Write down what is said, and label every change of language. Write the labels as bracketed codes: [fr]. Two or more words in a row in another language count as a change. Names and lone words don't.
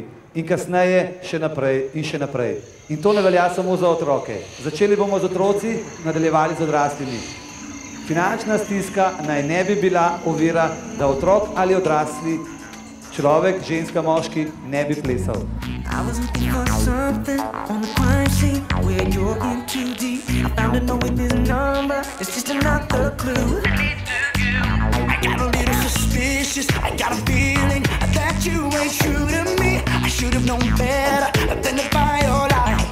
[sl] In kasneje še naprej in še naprej. In to ne velja samo za otroke. Začeli bomo z otroci, nadaljevali z odraslimi. Finančna stiska naj ne bi bila ovira, da otrok ali odrasli, človek, ženska, moški ne bi plesal. [en] I was looking for something on the crime scene where you're in too deep. I found a note with his number, it's just another clue. I got a little suspicious, I got a feeling that you ain't true to me. I should have known better than to buy your lies.